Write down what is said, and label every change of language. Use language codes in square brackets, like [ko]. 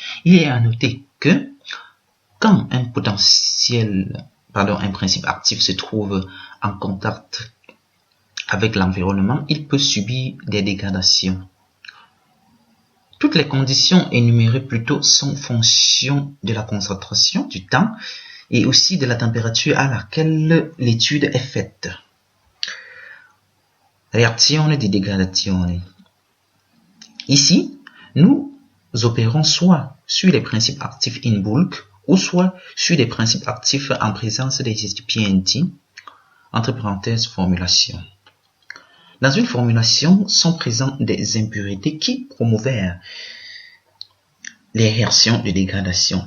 [fr] Il est à noter que quand un principe actif se trouve en contact avec l'environnement, il peut subir des dégradations. Toutes les conditions énumérées plus tôt sont fonction de la concentration, du temps et aussi de la température à laquelle l'étude est faite. [it] Reazione di degradazione. [fr] Ici, nous opérons soit sur les principes actifs in bulk ou soit sur des principes actifs en présence des excipienti, entre parenthèses formulation. Dans une formulation sont présentes des impuretés qui promouvèrent les réactions de dégradation.